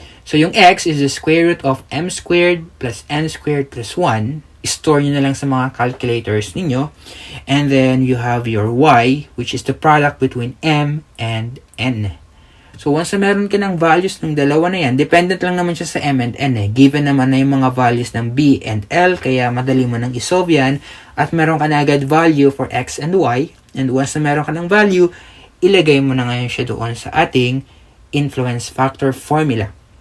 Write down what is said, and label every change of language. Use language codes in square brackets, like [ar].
[en] So, yung x is the square root of m squared plus n squared plus 1. [tl] Store nyo na lang sa mga calculators ninyo. [en] And then, you have your y, which is the product between m and n. [tl] So, once na meron ka ng values ng dalawa na yan, dependent lang naman siya sa m and n eh. Given naman na yung mga values ng b and l, kaya madali mo nang isolve yan. At meron ka na agad value for x and y. And once na meron ka ng value, ilagay mo na ngayon siya doon sa ating influence factor formula.